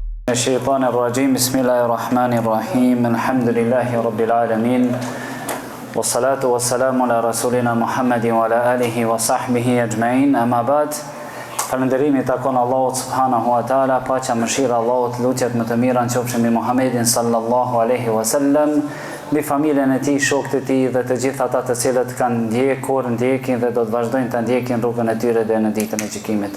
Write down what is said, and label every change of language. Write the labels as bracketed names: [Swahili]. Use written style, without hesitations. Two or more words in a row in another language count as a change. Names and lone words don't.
[Arabic] الشيطان الرجيم بسم الله الرحمن الرحيم الحمد لله رب العالمين والصلاة والسلام على رسولنا محمد وعلى آله وصحبه أجمعين أما بعد [Albanian] falënderimi takon Allahut [Arabic] سبحانه وتعالى, [Albanian] paqja mëshira Allahut, lutjet më të mira qofshin mbi Muhamedin [Arabic] صلى الله عليه وسلم, [Albanian] mbi familjen e tij, shokët e tij dhe të gjithë ata të cilët kanë ndjekin dhe do të vazhdojnë të ndjekin rrugën e tyre deri në ditën e gjykimit.